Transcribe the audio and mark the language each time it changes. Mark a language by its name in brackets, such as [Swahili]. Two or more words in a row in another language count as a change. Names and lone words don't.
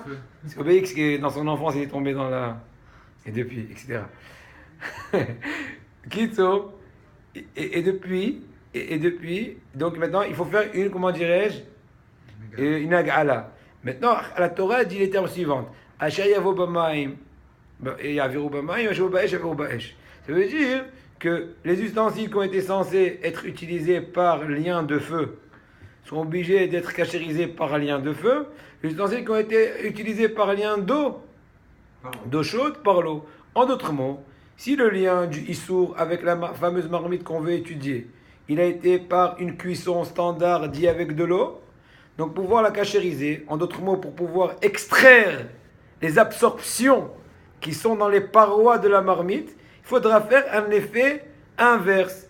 [French] C'est Obélix qui, dans son enfance, il est tombé dans la... Et depuis, etc. Kitso. Et depuis, donc maintenant, il faut faire une, comment dirais-je, une agala. Maintenant, la Torah dit les termes suivants. [Hebrew] אשר יבא במים, יעבירו במים, אשר באש, יעבירו באש. [French] Ça veut dire que les ustensiles qui ont été censés être utilisés par lien de feu sont obligés d'être cachérisés par lien de feu. Les ustensiles qui ont été utilisés par lien d'eau chaude, par l'eau. En d'autres mots, si le lien du issour avec la fameuse marmite qu'on veut étudier, il a été par une cuisson standard dit avec de l'eau, donc pour pouvoir la cachériser, en d'autres mots, pour pouvoir extraire les absorptions qui sont dans les parois de la marmite, il faudra faire un effet inverse.